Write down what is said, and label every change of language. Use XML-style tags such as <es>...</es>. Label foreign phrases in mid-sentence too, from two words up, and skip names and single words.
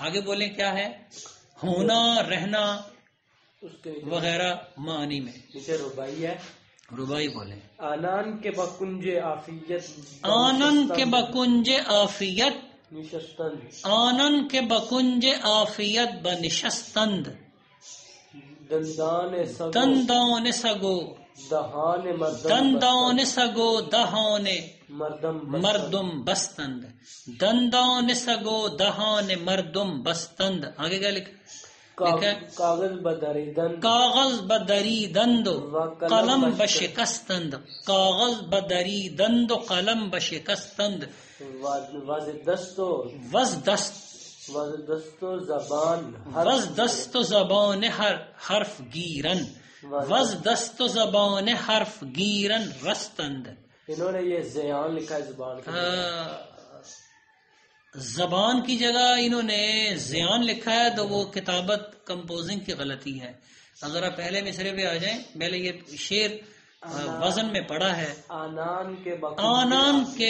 <ur>آگے بولیں کیا ہے؟ ہونا، رہنا وغیرہ معنی میں۔ جیسے ربائی ہے، ربائی بولیں،</ur> <fa>آنان کے بکنج عافیت، آنن کے بکنج عافیت، نشستند، آنن کے بکنج عافیت بنشستند، دندان سگو، دندان سگو، دہان مردم، دندان سگو دہان مردم بستند، دندان سگو دہان مردم بستند۔</fa> <ur>آگے کیا لکھا؟</ur> <fa>کاغذ بدری دند، کاغذ بدری دند قلم بشکستند، کاغذ بدری دند قلم بشکستند، وز دست و زبان، وز دست و زبان حرف گیرن، وز دست و زبان حرف گیرن رستند۔</fa> <ur>انہوں نے یہ زیان لکھا ہے زبان کے، زبان کی جگہ انہوں نے زیان لکھا ہے، تو وہ کتابت کمپوزنگ کی غلطی ہے۔ اگر آپ پہلے مصرے پہ آ جائیں، پہلے یہ شعر وزن میں پڑا ہے،</ur> <fa>آنان کے</fa>